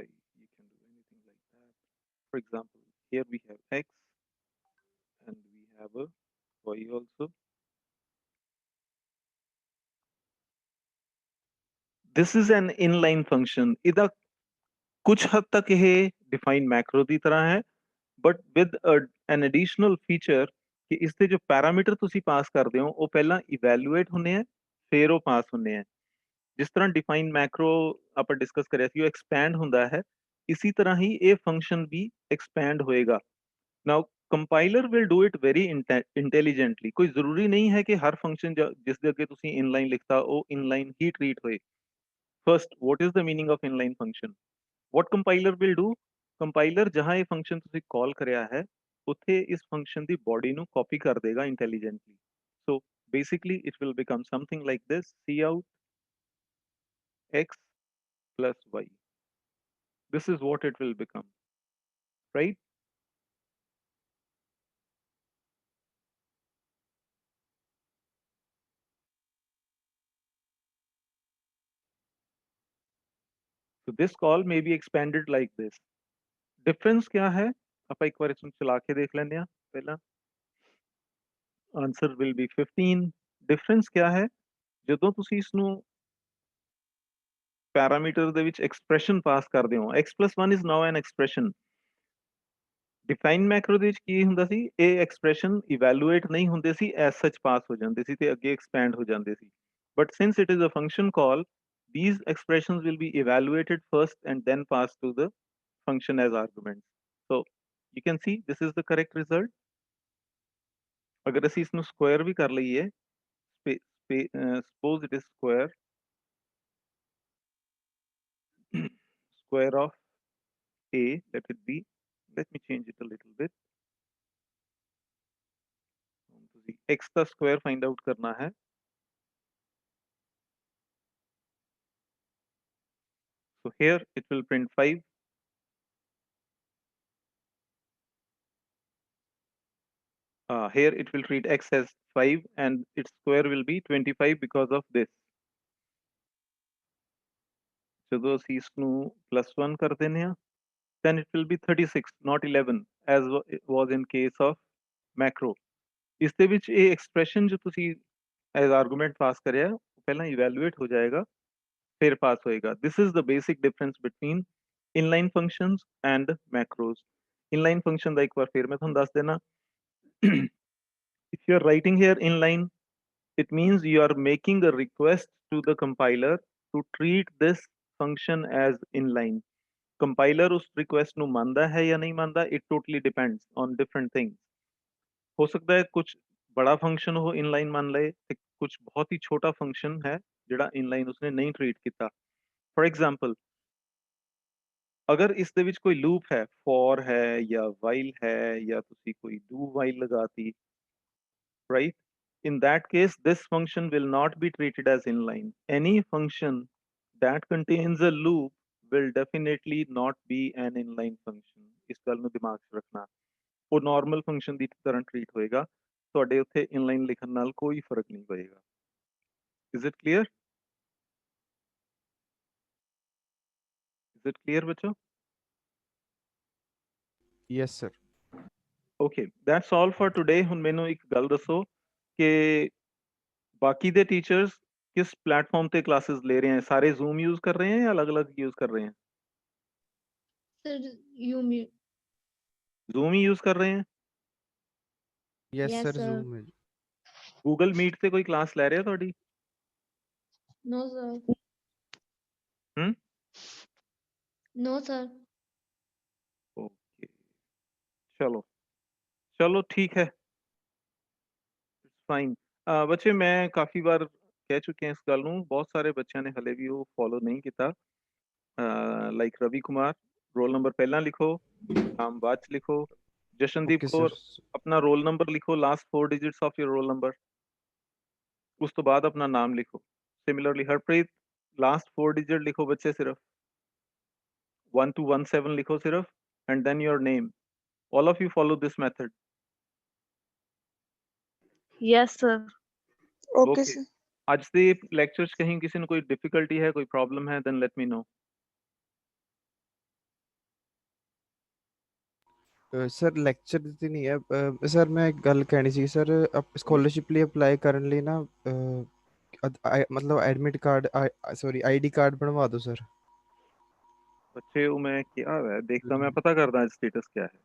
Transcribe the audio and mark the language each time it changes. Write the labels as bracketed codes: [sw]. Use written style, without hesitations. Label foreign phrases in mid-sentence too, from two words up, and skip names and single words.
[en] You can do anything like that. For example, here we have X and we have a Y also. This is an inline function. [pa] ਇਹਦਾ ਕੁਝ ਹੱਦ ਤੱਕ ਇਹ [en] define macro [pa] ਦੀ ਤਰ੍ਹਾਂ ਹੈ, [en] but with an additional feature [pa] ਕਿ ਇਸ ਦੇ ਜੋ ਪੈਰਾਮੀਟਰ ਤੁਸੀਂ ਪਾਸ ਕਰਦੇ ਹੋ ਉਹ ਪਹਿਲਾਂ ਇਵੈਲੂਏਟ ਹੁੰਦੇ ਆ, ਫਿਰ ਉਹ ਪਾਸ ਹੁੰਦੇ ਆ. ਜਿਸ ਤਰ੍ਹਾਂ [en] define macro [pa] ਆਪਾਂ ਡਿਸਕਸ ਕਰਿਆ ਸੀ ਉਹ ਐਕਸਪੈਂਡ ਹੁੰਦਾ ਹੈ, ਇਸੀ ਤਰ੍ਹਾਂ ਹੀ ਇਹ ਫੰਕਸ਼ਨ ਵੀ ਐਕਸਪੈਂਡ ਹੋਏਗਾ. [en] now compiler will do it very intelligently. [pa] ਕੋਈ ਜ਼ਰੂਰੀ ਨਹੀਂ ਹੈ ਕਿ ਹਰ ਫੰਕਸ਼ਨ ਜਿਸ ਦੇ ਅੱਗੇ ਤੁਸੀਂ ਇਨਲਾਈਨ ਲਿਖਤਾ ਉਹ ਇਨਲਾਈਨ ਹੀ ਟਰੀਟ ਹੋਏ. [en] ਫਰਸਟ, what is the meaning of inline function? What compiler will do? [pa] ਕੰਪਾਈਲਰ ਜਹਾਂ ਇਹ ਫੰਕਸ਼ਨ ਤੁਸੀਂ ਕਾਲ ਕਰਿਆ ਹੈ ਉੱਥੇ ਇਸ ਫੰਕਸ਼ਨ ਦੀ ਬੋਡੀ ਨੂੰ ਕਾਪੀ ਕਰ ਦੇਗਾ ਇੰਟੈਲੀਜੈਂਟਲੀ. [en] ਸੋ basically it will become something like this: cout x plus y. This is what it will become, right? So this call may be expanded like this. [hi] Difference क्या है? [pa] ਆਪਾਂ ਇੱਕ ਵਾਰ ਇਸਨੂੰ ਚਲਾ ਕੇ ਦੇਖ ਲੈਂਦੇ ਹਾਂ ਪਹਿਲਾਂ. [en] Answer will be 15. [hi] Difference क्या है? [pa] ਜਦੋਂ ਤੁਸੀਂ ਇਸ ਨੂੰ ਪੈਰਾਮੀਟਰ ਦੇ ਵਿੱਚ ਐਕਸਪ੍ਰੈਸ਼ਨ ਪਾਸ ਕਰਦੇ ਹੋ, [en] x+1 is now an expression. define macro [pa] ਦੇ ਵਿੱਚ ਕੀ ਹੁੰਦਾ ਸੀ, ਇਹ ਐਕਸਪ੍ਰੈਸ਼ਨ ਇਵੈਲੂਏਟ ਨਹੀਂ ਹੁੰਦੇ ਸੀ, [en] as such [pa] ਪਾਸ ਹੋ ਜਾਂਦੇ ਸੀ ਤੇ ਅੱਗੇ ਐਕਸਪੈਂਡ ਹੋ ਜਾਂਦੇ ਸੀ. [en] but since it is a function call, these expressions will be evaluated first and then passed to the function as arguments. So you can see this is the correct result. [pa] ਅਗਰ ਅਸੀਂ ਇਸ ਨੂੰ ਸਕੁਆਇਰ ਵੀ ਕਰ ਲਈਏ, [en] suppose it is square of a, let it be, let me change it a little bit. [hi] x का स्क्वायर [en] find out [hi] करना है. [en] So here it will print 5. Here it will treat x as 5 and its square will be 25 because of this. [pa] ਜਦੋਂ ਅਸੀਂ ਇਸ ਨੂੰ +1 ਕਰ ਦਿੰਦੇ ਹਾਂ, [en] then it will be 36, not 11, as it was in case of macro. [pa] ਇਸ ਦੇ ਵਿੱਚ ਇਹ ਐਕਸਪ੍ਰੈਸ਼ਨ ਜੋ ਤੁਸੀਂ [en] as argument [pa] ਪਾਸ ਕਰਿਆ ਉਹ ਪਹਿਲਾਂ ਇਵੈਲੂਏਟ ਹੋ ਜਾਏਗਾ ਫਿਰ ਪਾਸ ਹੋਏਗਾ. [en] This is the basic difference between inline functions and macros. Inline function [pa] ਦਾ ਇੱਕ ਵਾਰ ਫਿਰ ਮੈਂ ਤੁਹਾਨੂੰ ਦੱਸ ਦੇਣਾ. [en] If you are writing here inline, it means you are making a request to the compiler to treat this function as inline. [pa] Compiler उस request ਨੂੰ ਮੰਨਦਾ ਹੈ ਜਾਂ ਨਹੀਂ ਮੰਨਦਾ, [en] it totally depends on different things. [hi] हो सकता है कुछ बड़ा फंक्शन हो inline मान ले, कुछ बहुत ही छोटा फंक्शन है ਜਿਹੜਾ inline उसने नहीं treat ਕੀਤਾ. [en] For example, [hi] अगर इस ਦੇ ਵਿੱਚ ਕੋਈ loop है, for है या while है या ਤੁਸੀਂ ਕੋਈ [en] do while [hi] लगाती, right? [en] In that case, this function will not be treated as inline. Any function that contains a loop will definitely not be an inline function. [pa] ਇਸ ਗੱਲ ਨੂੰ ਦਿਮਾਗ 'ਚ ਰੱਖਣਾ. ਉਹ [en] normal function [pa] ਦੀ ਤਰ੍ਹਾਂ treat ਹੋਏਗਾ. ਤੁਹਾਡੇ ਉੱਥੇ inline ਲਿਖਣ ਨਾਲ ਕੋਈ ਫਰਕ ਨਹੀਂ ਪਏਗਾ. [en] Is it clear? Is it clear, ਬੱਚੋ? Yes, sir. Okay, that's all for today. [pa] ਹੁਣ ਮੈਨੂੰ ਇੱਕ ਗੱਲ ਦੱਸੋ ਕਿ ਬਾਕੀ ਦੇ ਟੀਚਰਸ [hi] किस प्लेटफॉर्म पे क्लासेस ले रहे हैं? सारे Zoom यूज कर रहे हैं या अलग-अलग यूज कर रहे हैं? सर यू मी Zoom ही यूज कर रहे हैं? [en] Yes, यस sir. सर [hi] Zoom है. [pa] Google Meet ਤੇ ਕੋਈ क्लास ਲੈ ਰਿਹਾ ਤੁਹਾਡੀ? [en] no sir हम्म? no sir [hi] ओके, चलो चलो ठीक है. [pa] ਫਾਈਨ। ਬੱਚੇ ਮੈਂ ਕਾਫੀ ਵਾਰ ਕਹਿ ਚੁੱਕਿਆ ਇਸ ਗੱਲ ਨੂੰ, ਬਹੁਤ ਸਾਰੇ ਬੱਚਿਆਂ ਨੇ ਹਲੇ ਵੀ ਉਹ ਫੋਲੋ ਨਹੀਂ ਕੀਤਾ। ਲਾਈਕ ਰਵੀ ਕੁਮਾਰ, [en] roll number [pa] ਪਹਿਲਾਂ ਲਿਖੋ, ਨਾਮ ਬਾਅਦ ਚ ਲਿਖੋ। ਜਸ਼ਨਦੀਪ [en] okay sir. [pa] ਕੌਰ, ਆਪਣਾ [en] roll number [pa] ਲਿਖੋ, [en] last 4 digits of your roll number, [pa] ਉਸ ਤੋਂ ਬਾਅਦ ਆਪਣਾ ਨਾਮ ਲਿਖੋ। ਸਿਮਿਲਰਲੀ ਹਰਪ੍ਰੀਤ, [en] last 4 digit [pa] ਲਿਖੋ ਬੱਚੇ, ਸਿਰਫ [en] 1 to 17 [pa] ਲਿਖੋ ਸਿਰਫ, [en] and then your name. all of you follow this method. Yes, sir. Okay, Okay, sir. [pa] आज ਦੇ ਲੈਕਚਰ 'ਚ ਕहीं ਕਿਸੇ ਨੂੰ ਕੋਈ ਡਿਫਿਕਲਟੀ ਹੈ, ਕੋਈ ਪ੍ਰੋਬਲਮ ਹੈ, [en] then let me know. [pa] ਸਰ ਲੈਕਚਰ ਤੇ ਨਹੀਂ ਹੈ ਸਰ, ਮੈਂ ਇੱਕ ਗੱਲ ਕਹਿਣੀ ਸੀ ਸਰ, ਸਕਾਲਰਸ਼ਿਪ ਲਈ ਅਪਲਾਈ ਕਰਨ ਲਈ ਨਾ ਮਤਲਬ [en] admit card, sorry ID card [pa] ਬਣਵਾ ਦਿਓ ਸਰ। ਬੱਚੇ ਉਹ ਮੈਂ ਕਿਹਾ ਹੈ, ਦੇਖਦਾ ਮੈਂ ਪਤਾ ਕਰਦਾ ਸਟੇਟਸ [hi] क्या है।